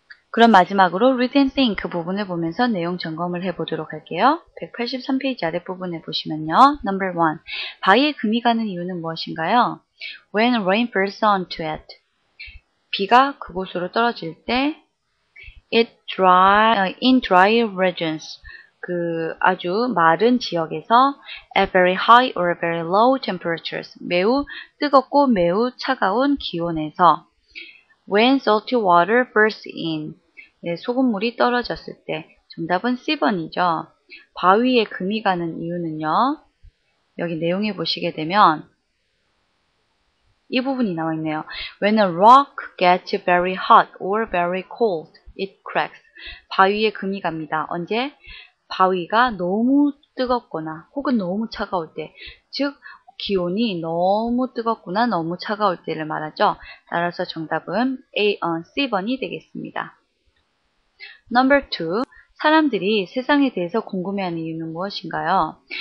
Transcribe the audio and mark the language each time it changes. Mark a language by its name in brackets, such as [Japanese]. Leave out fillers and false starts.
[Korean] 그럼 마지막으로 [English] read and think [Korean] 부분을 보면서 내용 점검을 해보도록 할게요. 183페이지 아랫부분에 보시면요. [English] Number 1. [Korean] 바위에 금이 가는 이유는 무엇인가요? [English] When rain falls onto it. [Korean] 비가 그곳으로 떨어질 때 [English] in dry regions. [Korean] 아주 마른 지역에서 [English] at very high or very low temperatures. [Korean] 매우 뜨겁고 매우 차가운 기온에서 [English] when salty water falls in. [Korean] 네, 소금물이 떨어졌을 때. 정답은 C번이죠. 바위에 금이 가는 이유는요. 여기 내용에 보시게 되면 이 부분이 나와 있네요. [English] When a rock gets very hot or very cold, it cracks. [Korean] 바위에 금이 갑니다. 언제? 바위가 너무 뜨겁거나 혹은 너무 차가울 때. 즉 기온이 너무 뜨겁거나 너무 차가울 때를 말하죠. 따라서 정답은 C번이 되겠습니다. [English] Number 2. [Korean] 사람들이 세상에 대해서 궁금해하는 이유는 무엇인가요?